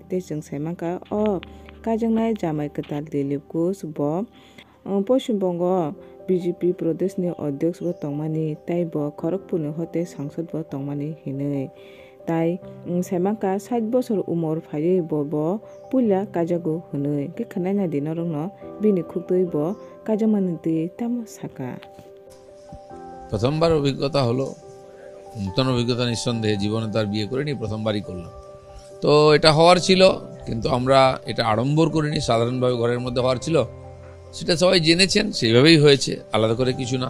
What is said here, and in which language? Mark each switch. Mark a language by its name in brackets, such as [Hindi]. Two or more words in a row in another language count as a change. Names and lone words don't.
[Kok Borok] Tei jung saimangkha o kajangnai jamai katal Dilip Ghosh bo Paschim Bongo BJP Pradesh ni Adhyaksh bo tongmani tai bo Kharagpur ni hote sangsad bo tongmani hini. Tai saimangkha 60 bosor umor phaiwi bo puila kajago hwnwi. Khe khnai na di norokno bini khukdui bo kajamani tui tamo saka. [Bangla] প্রথমবার অভিজ্ঞতা হলো, নতুন অভিজ্ঞতা নিঃসন্দেহে, জীবনে তার বিয়ে করিনি, প্রথমবারই করলাম। তো এটা হওয়ার ছিল, কিন্তু আমরা এটা আড়ম্বর করিনি, সাধারণভাবে ঘরের মধ্যে হওয়ার ছিল, সেটা সবাই জেনেছেন, সেইভাবেই হয়েছে, আলাদা করে কিছু না।